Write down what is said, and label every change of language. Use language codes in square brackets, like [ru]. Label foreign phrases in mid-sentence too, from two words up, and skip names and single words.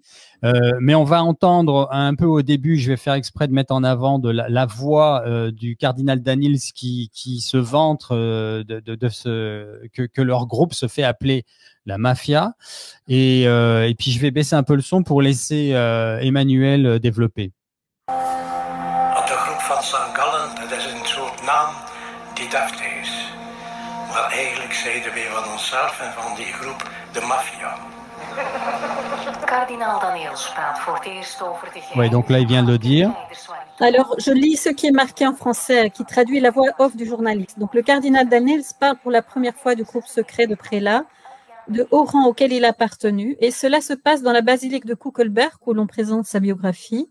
[fr] Mais on va entendre un peu au début. Je vais faire exprès de mettre en avant la voix du cardinal Danils qui qui se vantent que leur groupe se fait appeler la mafia. Et puis, je vais baisser un peu le son pour laisser Emmanuel développer. [nl] De groep van St. Gallen, dat is een soort naam die deftig is. Maar eigenlijk zeiden wij van onszelf en van die groep de maffia. Kardinaal Daniels praat voor het eerst over de [fr] Oui, donc là, il vient de le dire. Alors, je lis ce qui est marqué en français, qui traduit la voix off du journaliste. Donc, le cardinal Daniels parle pour la première fois du groupe secret de prélats, de haut rang auquel il a appartenu, et cela se passe dans la basilique de Kuckelberg, où l'on présente sa biographie.